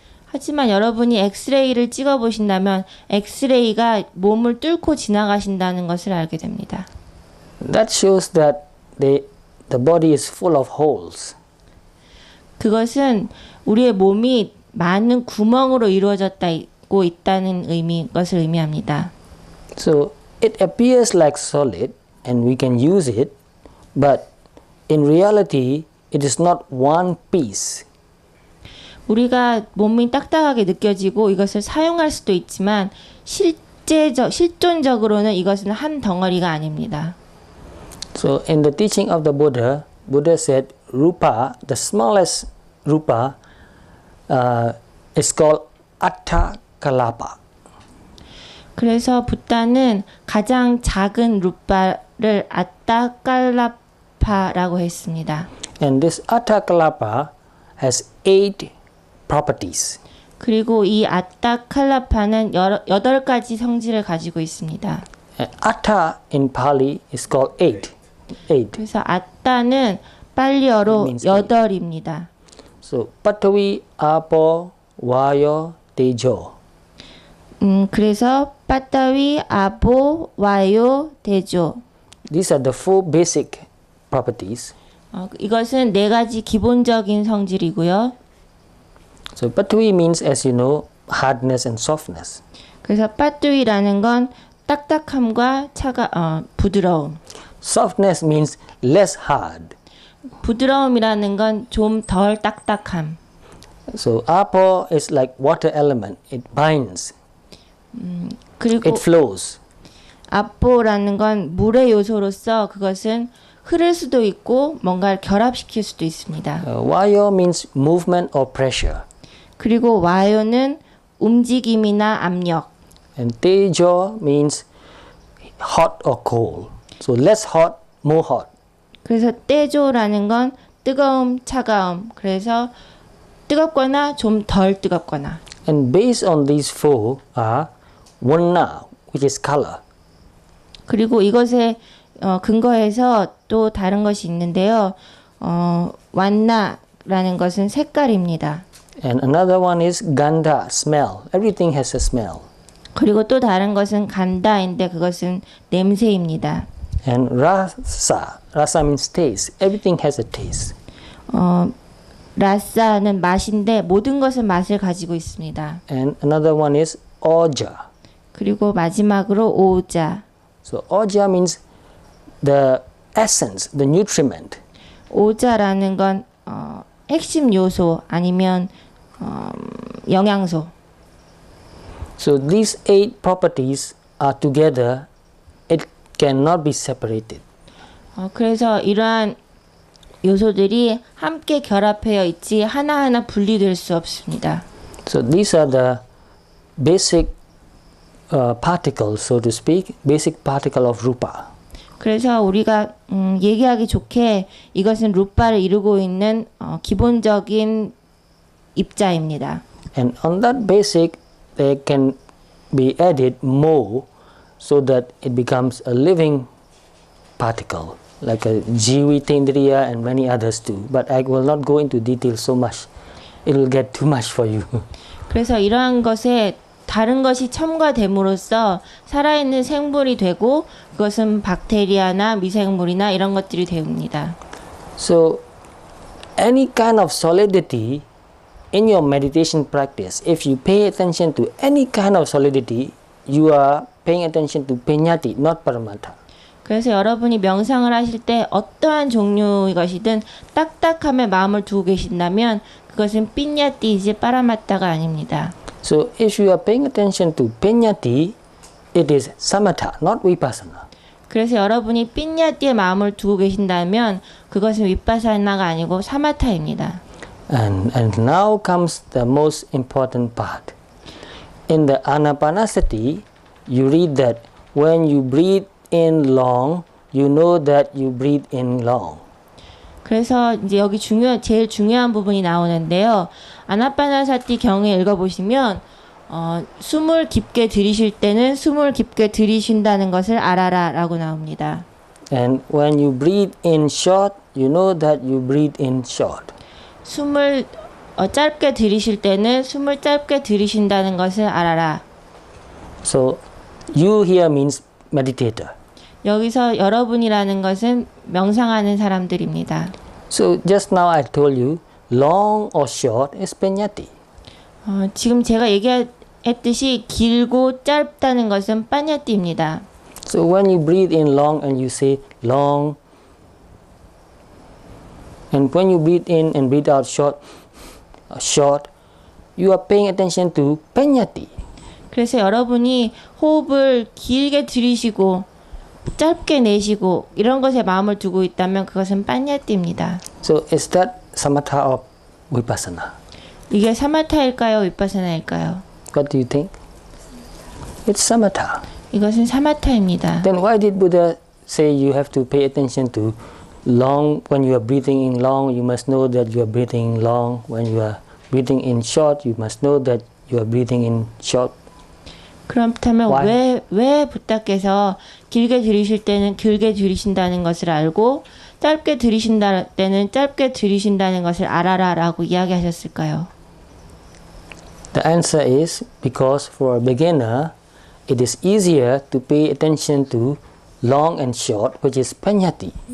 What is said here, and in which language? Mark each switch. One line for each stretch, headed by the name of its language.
Korean: 하지만 여러분이 엑스레이를 찍어 보신다면 엑스레이가 몸을 뚫고 지나가신다는 것을 알게 됩니다.
English: That shows that the body is full of holes.
Korean: 그것은 우리의 몸이 많은 구멍으로 이루어졌고 있다는 것을 의미합니다.
English: So it appears like solid and we can use it, but in reality it is not one piece.
Korean: 우리가 몸이 딱딱하게 느껴지고 이것을 사용할 수도 있지만 실존적으로는 이것은 한 덩어리가 아닙니다.
English: So in the teaching of the Buddha, Buddha said rupa, the smallest rupa, is called atta kalapa.
Korean: 그래서 붓다는 가장 작은 루파를 아따칼라파라고 했습니다.
English: And this atta kalapa has 8 properties.
Korean: 그리고 이 아따칼라파는 8가지 성질을 가지고 있습니다.
English: And atta in Pali is called 8.
Korean: 그래서 아따는 빨리어로
English: Means eight.
Korean: 8입니다.
English: So Patavi, Apo, Vayo, Tejo.
Korean: 그래서 빠따위, 아보, 와요, 대조.
English: These are the 4 basic properties.
Korean: 이것은 4가지 기본적인 성질이고요.
English: So Patavi means, as you know, hardness and softness.
Korean: 그래서 빠뚜이라는 건 딱딱함과 부드러움.
English: Softness means less hard.
Korean: 부드러움이라는 건 좀 덜 딱딱함.
English: So Apo is like water element. It binds.
Korean: 그리고
English: It flows.
Korean: 아뽀라는 건 물의 요소로서 그것은 흐를 수도 있고 뭔가를 결합시킬 수도 있습니다.
English: Vayo means movement or pressure.
Korean: 그리고 와요는 움직임이나 압력.
English: And Tejo means hot or cold. So less hot, more hot.
Korean: 그래서 떼조라는 건 뜨거움, 차가움. 그래서 뜨겁거나 좀 덜 뜨겁거나.
English: And based on these 4 are Varna, which is color.
Korean: 그리고 이것에 근거해서 또 다른 것이 있는데요. 완나라는 것은 색깔입니다.
English: And another one is Gandha, smell. Everything has a smell.
Korean: 그리고 또 다른 것은 간다인데 그것은 냄새입니다.
English: And Rasa, Rasa means taste. Everything has a taste.
Korean: 라사는 맛인데 모든 것은 맛을 가지고 있습니다.
English: And another one is Oja.
Korean: 그리고 마지막으로 오자.
English: So Oja means the essence, the nutriment.
Korean: 오자라는 건 핵심 요소 아니면 영양소.
English: So these 8 properties are together. It cannot be separated.
Korean: 그래서 이러한 요소들이 함께 결합되어 있지 하나하나 분리될 수 없습니다.
English: So these are the basic particles, so to speak, basic particle of rupa.
Korean: 그래서 우리가 얘기하기 좋게 이것은 루파를 이루고 있는 기본적인 입자입니다.
English: And on that basic, there can be added more so that it becomes a living particle, like a Jivitendriya and many others too. But I will not go into detail so much. It will get too much for you.
Korean: 그래서 이러한 것에 다른 것이 첨가됨으로써 살아있는 생물이 되고 그것은 박테리아나 미생물이나 이런 것들이 됩니다.
English: So any kind of solidity in your meditation practice, if you pay attention to any kind of solidity, you are paying attention to peññati, not paramattha.
Korean: 그래서 여러분이 명상을 하실 때 어떠한 종류의 것이든 딱딱함에 마음을 두고 계신다면 그것은 삐냐띠이지 빠라마타가 아닙니다.
English: So if you are paying attention to peññati, it is samatha, not vipassana.
Korean: 그래서 여러분이 삐냐띠에 마음을 두고 계신다면 그것은 윗바사나가 아니고 사마타입니다.
English: And now comes the most important part. In the Anapanasati, you read that when you breathe in long, you know that you breathe in long.
Korean: 그래서 이제 여기 제일 중요한 부분이 나오는데요. 아나파나사티 경에 읽어보시면 숨을 깊게 들이쉴 때는 숨을 깊게 들이쉰다는 것을 알아라라고 나옵니다.
English: And when you breathe in short, you know that you breathe in short.
Korean: 숨을 짧게 들이쉴 때는 숨을 짧게 들이쉰다는 것을 알아라.
English: So you here means meditator.
Korean: 여기서 여러분이라는 것은 명상하는 사람들입니다.
English: So just now I told you, long or short is paññatti.
Korean: 지금 제가 얘기했듯이 길고 짧다는 것은 빠냐띠입니다.
English: So when you breathe in long and you say long, and when you breathe in and breathe out short, you are paying attention to paññatti.
Korean: 그래서 여러분이 호흡을 길게 들이쉬고 짧게 내쉬고 이런 것에 마음을 두고 있다면 그것은 빠냐띠입니다.
English: So is that samatha or vipassana?
Korean: 이게 사마타일까요? 윗바사나일까요?
English: What do you think? It's samatha.
Korean: 이것은 사마타입니다.
English: Then why did Buddha say you have to pay attention to long? When you are breathing in long, you must know that you are breathing long. When you are breathing in short, you must know that you are breathing in short.
Korean: 그렇다면
English: Why?
Korean: 왜 부탁께서 길게 들이쉴 때는 길게 들이쉰다는 것을 알고 짧게 들이쉰다 때는 짧게 들이쉰다는 것을 알아라라고 이야기하셨을까요?
English: The answer is because for a beginner, it is easier to pay attention to long and short, which is paññatti.